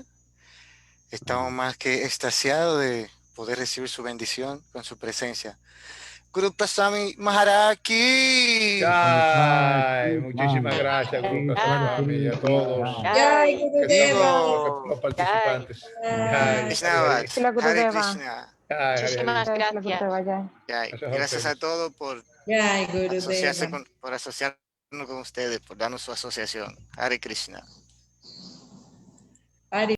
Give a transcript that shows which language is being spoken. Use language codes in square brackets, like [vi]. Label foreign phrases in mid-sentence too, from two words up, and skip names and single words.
[es] Estamos más que extasiados de poder recibir su bendición con su presencia. [hi] Guru Prasami Maharaj ki. [es] Ay, muchísimas gracias, Guru Swami, y a todos [sa] Jai [es] Digo, los participantes. [sa] Vaishnava, Sila Hare Gurudeva. Krishna. [es] Muchísimas [sa] Sila [es] gracias. [sa] Gurudeva, Jai. Jai. [es] Gracias a Gracias a ustedes. todos por [sa] Jai [es] asociarse [sa] Gurudeva. [es] por asociarnos con ustedes, por darnos su asociación. [sa] Hare Krishna. Hare